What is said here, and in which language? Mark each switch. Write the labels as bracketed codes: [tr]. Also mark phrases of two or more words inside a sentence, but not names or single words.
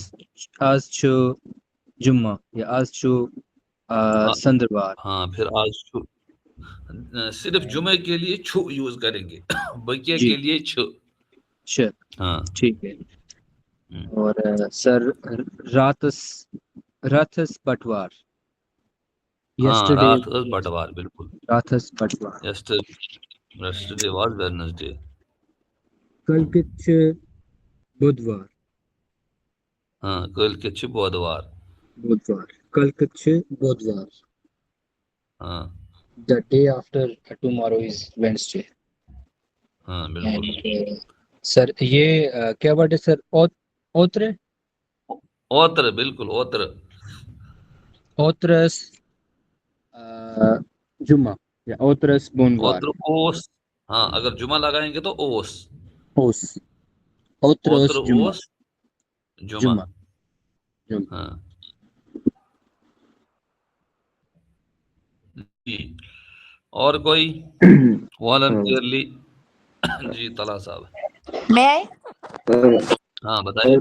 [ks] آج چھو جمعہ یا آج چھو سندروار. [ur] ہاں پھر آج صرف جمعے کے لیے چھو یوز کریں گے, بقیہ جی کے لیے چھ. اچھا ہاں ٹھیک ہے. اور سر [ks] راتس بٹوار. [ur] ہاں یسٹرڈے [ks] رات ٲس بٹوار بالکل. راتس بٹوار. [en] yesterday was Wednesday. [ks] کل کچھ بدوار. ہاں کل کے چھ بودوار. کل کچھ بدوار. [ur] ہاں [en] The day after tomorrow is Wednesday. [ur] ہاں بالکل. سر یہ کیا ورڈ ہے سر؟ اوترے. [ks] اوتر بالکل اوتر. اوترس جمعہ یا اوترس بوموار. اوتر اوس. [ur] ہاں اگر جمعہ لگائیں گے تو اوس. [ks] اوس. اوترس اوتر جمعہ. اوس جمعہ. جمعہ. [ur] ہاں جی. اور کوئی والنٹیئرلی؟ جی طلحہ صاحب. میں ہاں بتائیے.